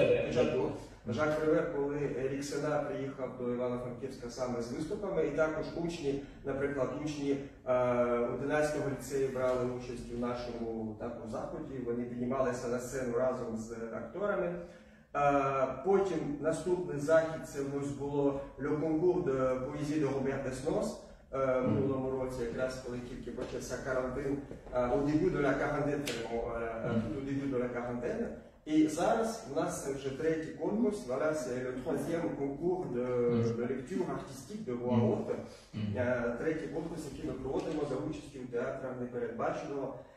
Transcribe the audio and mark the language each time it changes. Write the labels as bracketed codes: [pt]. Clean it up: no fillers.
[uk] спочатку Жак Превер, коли Ерік Сена приїхав до Івано-Франківська саме з виступами, і також учні, наприклад, учні 11-го ліцею брали участь у нашому такому заході, вони піднімалися на сцену разом з акторами. Потім наступний захід, це в нас було Le Concours de Poésie de Robert Desnos, в минулому році, якраз коли тільки почався карантин, [fr] au début de la quarantaine, au début de la quarantaine. [uk] І зараз у нас вже третій конкурс, [fr] voilà, c'est le troisième concours de lecture artistique de voix haute. [uk] Третій конкурс, який ми проводимо за участю театру непередбаченого.